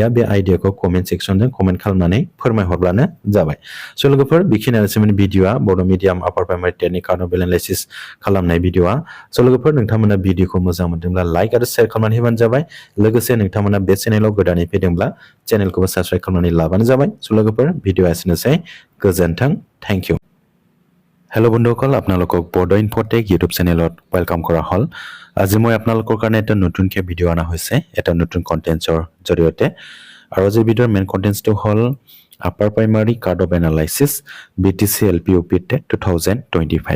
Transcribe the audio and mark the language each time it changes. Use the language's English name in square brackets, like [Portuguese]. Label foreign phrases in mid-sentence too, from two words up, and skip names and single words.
[Bodo] बे आइडियाखौ कमेन्ट सेक्सनजों कमेन्ट खालामनानै फोरमायहरब्लानो जाबाय स' लोगोफोर बेखिनियानोसैमोन भिडिअआ बड' मिडियाम [English] upper primary [Bodo] टेटनि [English] cut off analysis [Bodo] खालामनाय भिडिअआ स' लोगोफोर नोंथांमोना भिडिअखौ मोजां मोनदोंब्ला लाइक आरो शेयार खालामनानै होबानो जाबाय लोगोसे नोंथांमोना बे चेनेलाव गोदानै फैदोंब्ला चेनेलखौबो साबस्क्राइब खालामनानै लाबानो जाबाय स' लोगोफोर भिडिअआ एसेनोसै गोजोन्थों [English] thank you [Assamese] হেল্ল' বন্ধুসকল, আপোনালোকক বড়ো ইনফটেক ইউটিউব চেনেলত ৱেলকাম কৰা হ'ল। আজি মই আপোনালোকৰ কাৰণে এটা নতুনকৈ ভিডিঅ' অনা হৈছে, এটা নতুন কণ্টেণ্টছৰ জৰিয়তে। আৰু আজিৰ ভিডিঅ'ৰ মেইন কণ্টেণ্টছটো হ'ল [English] upper primary card of analysis [Assamese] BTC LP UP টেট 2025।